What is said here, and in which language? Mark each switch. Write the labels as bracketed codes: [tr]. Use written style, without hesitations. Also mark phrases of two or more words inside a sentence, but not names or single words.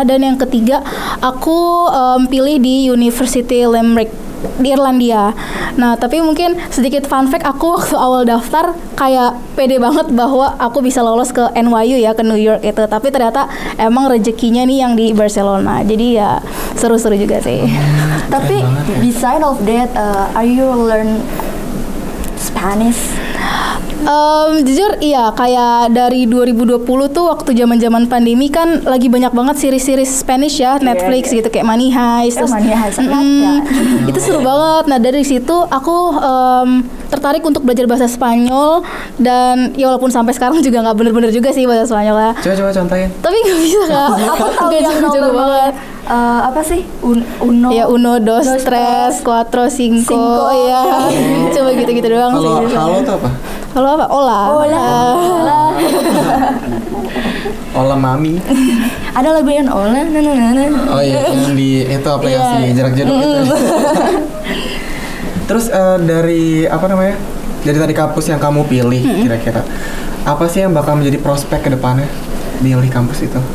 [id] Dan yang ketiga aku pilih di University Limerick di Irlandia. Nah, tapi mungkin sedikit [en] fun fact, [id] aku waktu awal daftar kayak pede banget bahwa aku bisa lolos ke NYU ya, ke New York itu. Tapi ternyata emang rezekinya nih yang di Barcelona. Jadi ya seru-seru juga sih. [en] Tapi beside of that, are you learn Spanish? [id] Jujur iya, kayak dari 2020 tuh waktu zaman-zaman pandemi kan lagi banyak banget [en] series-series Spanish [id] ya, Netflix gitu kayak Money Heist. Money Heist itu seru banget. Nah dari situ aku tertarik untuk belajar bahasa Spanyol, dan ya walaupun sampai sekarang juga nggak bener-bener juga sih bahasa Spanyol ya. Coba contohin. Tapi nggak bisa kak. Aku tahu yang jago banget. Apa sih? Uno. [es] Ya uno, dos, tres, cuatro, cinco. [id] Ya. Coba gitu-gitu doang sih. Halo tuh apa? Halo apa? Hola. [es] Hola mami. [id] Ada lagu yang Hola. Oh iya, yang di itu aplikasi jarak jauh itu. Terus dari apa namanya? Dari tadi kampus yang kamu pilih kira-kira apa sih yang bakal menjadi prospek ke depannya milih kampus itu?